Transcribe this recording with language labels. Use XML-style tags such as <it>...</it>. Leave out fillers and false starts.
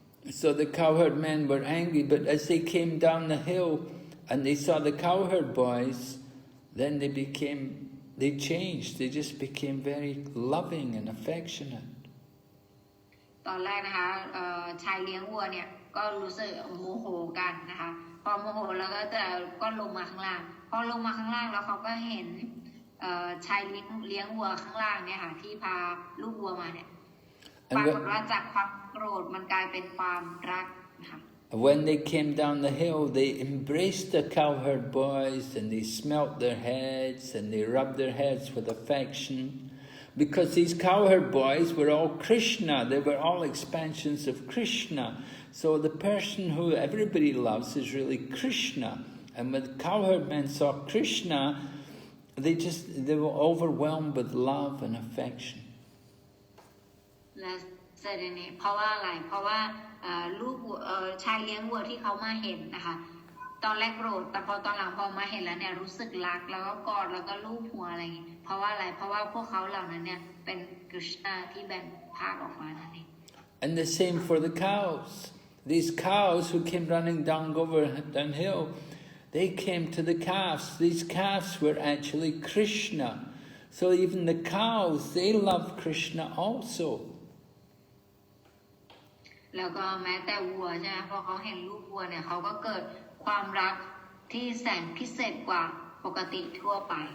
<en>So the cowherd men were angry, but as they came down the hill and they saw the cowherd boys, then they changed. They just became very loving and affectionate.</en> <th>ตอนแรกนะคะชายเลี้ยงวัวเนี่ยก็รู้สึกโมโหกันนะคะพอโมโหแล้วก็ลงมาข้างล่างพอลงมาข้างล่างแล้วเขาก็เห็นชายเลี้ยงวัวข้างล่างเนี่ยค่ะที่พาลูกวัวมาเนี่ยปรากฏว่าจากความโกรธมันกลายเป็นความรักนะคะ</th> <en>When they came down the hill, they embraced the cowherd boys and they smelt their heads and they rubbed their heads with affection. Because these cowherd boys were all Krishna, they were all expansions of Krishna. So the person who everybody loves is really Krishna. And when the cowherd men saw Krishna, they were overwhelmed with love and affection.</en> <th>และเสด็จนี้เพราะว่าอะไรเพราะว่าลูกชายเลี้ยงวัวที่เขามาเห็นนะคะตอนแรกโกรธแต่พอตอนหลังพอมาเห็นแล้วเนี่ยรู้สึกรักแล้วก็กอดแล้วก็ลูบหัวอะไรอย่างนี้เพราะว่าอะไรเพราะว่าพวกเขาเหล่านั้นเนี่ยเป็นกฤษณาที่แบ่งภาคออกมานั่นเอง</th> <en>And the same for the cows. These cows who came running down Govardhan Hill, they came to the calves. These calves were actually Krishna. So even the cows, they love Krishna also.</en> <th>แล้วก็แม้แต่วัวใช่ไหมพอเขาเห็นลูกวัวเนี่ยเขาก็เกิดความรักที่แสนพิเศษกว่าปกติทั่วไป</th>